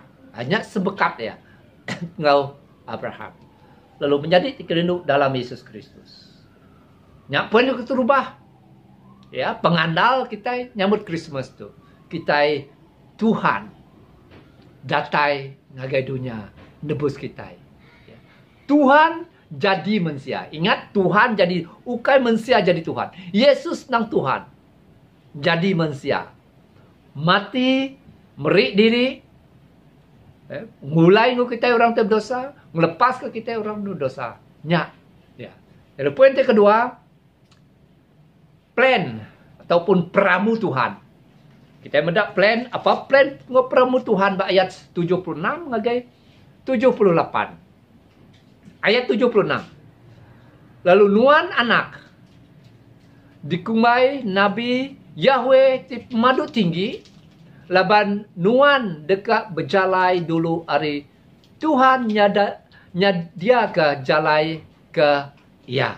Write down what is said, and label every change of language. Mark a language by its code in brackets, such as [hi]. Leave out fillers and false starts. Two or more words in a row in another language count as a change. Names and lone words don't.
[iba] Hanya sebekat ya. Ngau Abraham. Lalu menjadi terkenduk dalam Yesus Kristus. Nyak pun juga terubah. Ya, pengandal kita nyambut Christmas tu. Kita Tuhan datai ngagai dunia nebus kita. Ya. Tuhan jadi manusia. Ingat Tuhan jadi ukai manusia jadi Tuhan. Yesus nang Tuhan jadi manusia. Mati, merik diri, mulai kita orang berdosa, melepas ke kita orang berdosa. Nyak. Ya. [ms] Jadi poin yang kedua, plan ataupun [iba] peramu Tuhan. Kita mendak plan apa plan peramu Tuhan ayat 76 ngagai 78. Ayat 76. Lalu nuan anak dikumai Nabi Yahweh madu tinggi laban nuan dekat berjalai dulu hari Tuhan nyadia ke jalai ke ya.